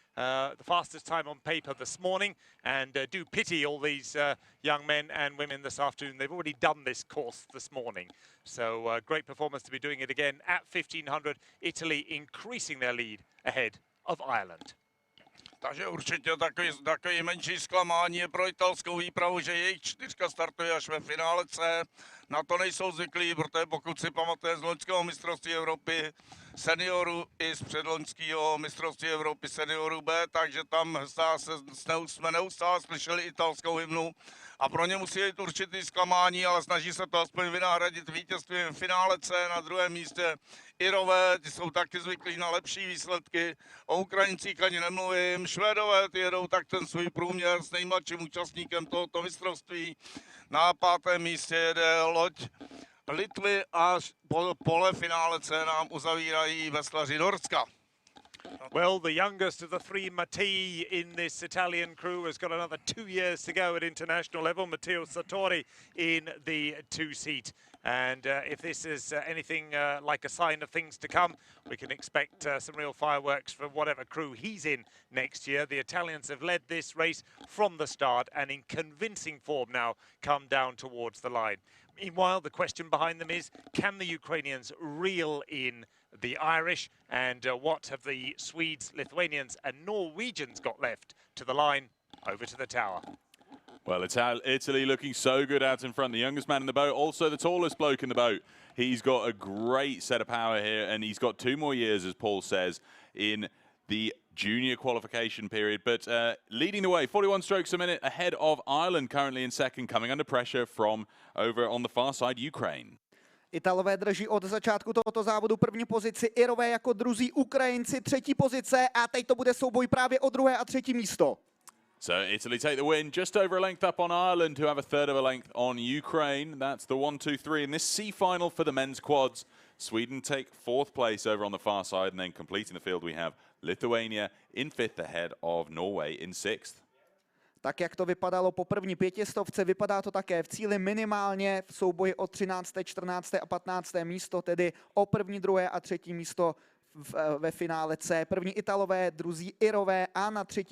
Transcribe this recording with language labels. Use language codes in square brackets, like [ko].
[en] The fastest time on paper this morning, and do pity all these young men and women this afternoon. They've already done this course this morning. So great performance to be doing it again at 1,500. Italy increasing their lead ahead of Ireland. [cs] Takže určitě takový menší zklamání je pro italskou výpravu, že jejich čtyřka startuje až ve finále C. Na to nejsou zvyklí, protože pokud si pamatuje z loňského mistrovství Evropy seniorů i z předloňského mistrovství Evropy seniorů B, takže tam jsme neustále slyšeli italskou hymnu a pro ně musí jít určitý zklamání, ale snaží se to aspoň vynahradit vítězstvím v finále C. Na druhém místě Irové, ti jsou taky zvyklí na lepší výsledky, o Ukrajincích ani nemluvím, Švédové ty jedou tak ten svůj průměr s nejmladším účastníkem tohoto mistrovství. Na 5. místě jede loď Litvy a pole finále C nám uzavírají veslaři Norska. [en] Well, the youngest of the three, Mattei, in this Italian crew has got another 2 years to go at international level. Matteo Sartori in the 2-seat. And if this is anything like a sign of things to come, we can expect some real fireworks from whatever crew he's in next year. The Italians have led this race from the start and in convincing form now come down towards the line. Meanwhile, the question behind them is, can the Ukrainians reel in the Irish, and what have the Swedes, Lithuanians and Norwegians got left to the line? Over to the tower. Well, Italy looking so good out in front. The youngest man in the boat, also the tallest bloke in the boat. He's got a great set of power here, and he's got 2 more years, as Paul says, in the junior qualification period. But leading the way, 41 strokes a minute ahead of Ireland, currently in second, coming under pressure from over on the far side, Ukraine. [cs] Italové drží od začátku tohoto závodu první pozici, Irové jako druzí, Ukrajinci třetí pozice a teď to bude souboj právě o 2. a 3. místo. [en] So Italy take the win, just over a length up on Ireland, who have a third of a length on Ukraine. That's the 1, 2, 3 in this C final for the men's quads. Sweden take 4th place over on the far side, and then completing the field we have Lithuania in 5th ahead of Norway in 6th. [cs] Tak jak to vypadalo po první 500, vypadá to také v cíli minimálně v souboji o 13., 14. a 15. místo, tedy o 1., 2. a 3. místo ve finále C. První Italové, druzí Irové a na 3.